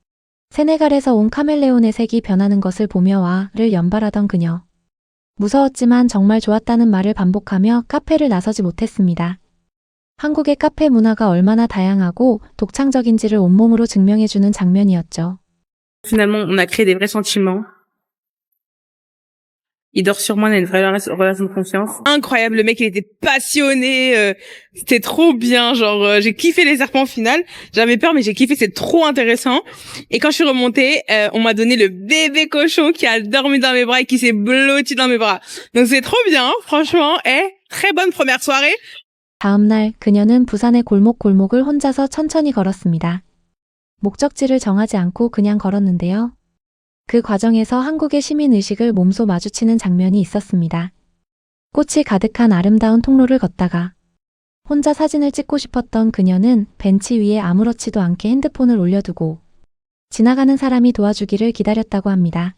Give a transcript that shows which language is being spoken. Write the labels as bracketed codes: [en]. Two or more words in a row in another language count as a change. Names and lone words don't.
[ko] 세네갈에서 온 카멜레온의 색이 변하는 것을 보며 와를 연발하던 그녀. 무서웠지만 정말 좋았다는 말을 반복하며 카페를 나서지 못했습니다. 한국의 카페 문화가 얼마나 다양하고 독창적인지를 온몸으로 증명해주는 장면이었죠. [fr] Finalement, on a créé des vrais sentiments. Il dort sur moi, on a une vraie relation de confiance. Incroyable, le mec, il était passionné, c'était trop bien, genre, j'ai kiffé les serpents au final. J'avais peur, mais j'ai kiffé, c'est trop intéressant. Et quand je suis remontée, on m'a donné le bébé cochon qui a dormi dans mes bras et qui s'est blotti dans mes bras. Donc c'est trop bien, franchement, très bonne première soirée. [ko] 다음 날 그녀는 부산의 골목골목을 혼자서 천천히 걸었습니다. 목적지를 정하지 않고 그냥 걸었는데요. 그 과정에서 한국의 시민의식을 몸소 마주치는 장면이 있었습니다. 꽃이 가득한 아름다운 통로를 걷다가 혼자 사진을 찍고 싶었던 그녀는 벤치 위에 아무렇지도 않게 핸드폰을 올려두고 지나가는 사람이 도와주기를 기다렸다고 합니다.